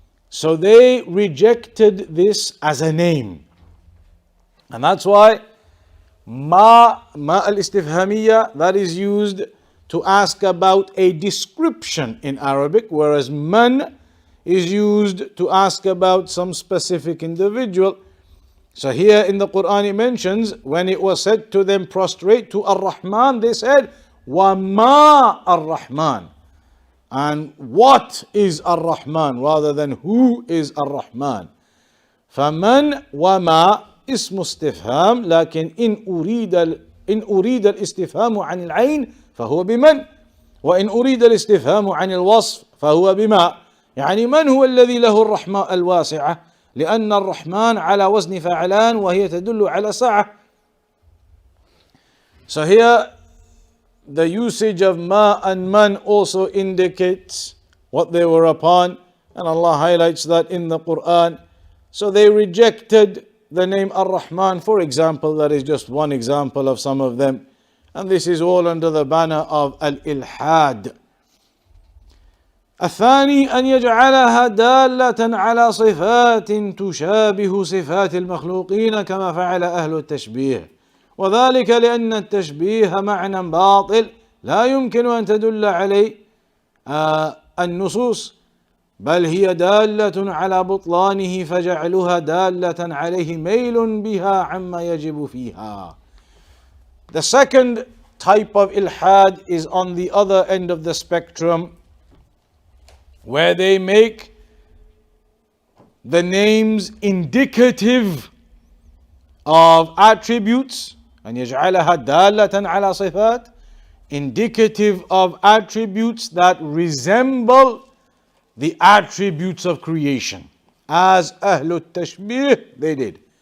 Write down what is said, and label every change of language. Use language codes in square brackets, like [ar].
[en] So they rejected this as a name, and that's why ma al-istifhamiyya, that is used to ask about a description in Arabic, whereas man is used to ask about some specific individual. So here in the Quran it mentions, when it was said to them prostrate to Ar-Rahman, they said, وَمَا Ar-Rahman. And what is Ar-Rahman, rather than who is Ar-Rahman. [ar] فَمَنْ وَمَا اسم استفهام، لكن إن أريد الاستفهام عن العين فهو بمن، وإن أريد الاستفهام عن الوصف فهو بما. يعني من هو الذي له الرحمة الواسعة، لأن الرحمن على وزن فعلان وهي تدل على سعة. [en] So here the usage of ma and man also indicates what they were upon, and Allah highlights that in the Quran. So they rejected the name Ar-Rahman, for example. That is just one example of some of them, and this is all under the banner of al-Ilhad. [ar] الثاني أن يجعلها دالة على صفات تشابه صفات المخلوقين كما فعل أهل التشبيه، وذلك لأن التشبيه معنى باطل لا يمكن أن تدل عليه النصوص، بل هي دالة على بطلانه، فجعلها دالة عليه ميل بها عما يجب فيها. [en] The second type of ilhad is on the other end of the spectrum, where they make the names indicative of attributes, and [ar] يجعلها دالة على صفات, [en] indicative of attributes that resemble the attributes of creation, as Ahlul Tashbih they did.